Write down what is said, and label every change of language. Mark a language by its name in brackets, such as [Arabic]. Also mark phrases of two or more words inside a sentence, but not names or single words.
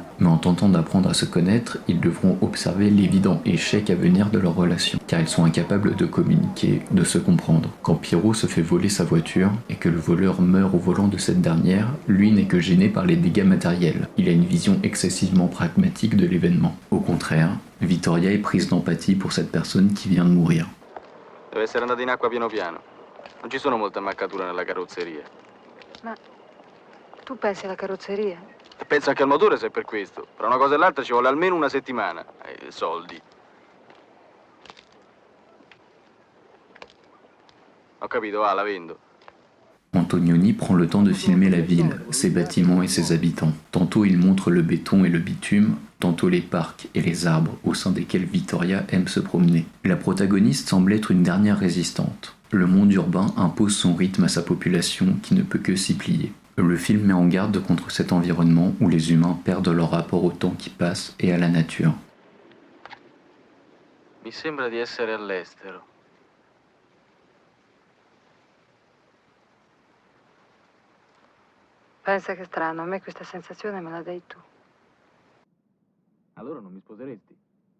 [French] Mais en tentant d'apprendre à se connaître, ils devront observer l'évident échec à venir de leur relation, car ils sont incapables de communiquer, de se comprendre. Quand Piero se fait voler sa voiture et que le voleur meurt au volant de cette dernière, lui n'est que gêné par les dégâts matériels. Il a une vision excessivement pragmatique de l'événement. Au contraire, Vittoria est prise d'empathie pour cette personne qui vient de mourir. [Italian] Deve essere andata in acqua piano piano. Non ci sono molte ammaccature nella carrozzeria. Ma tu pensi alla carrozzeria? E penso anche al motore se è per questo. Tra una cosa e l'altra ci vuole almeno una settimana. E soldi. Ho capito, va, la vendo. [French] Antonioni prend le temps de filmer la ville, ses bâtiments et ses habitants. Tantôt il montre le béton et le bitume, tantôt les parcs et les arbres au sein desquels Vittoria aime se promener. La protagoniste semble être une dernière résistante. Le monde urbain impose son rythme à sa population qui ne peut que s'y plier. Le film met en garde contre cet environnement où les humains perdent leur rapport au temps qui passe et à la nature. [Italian] Mi sembra di essere all'estero. Pensa che strano, a me questa sensazione me la dai tu. Allora non mi sposeresti?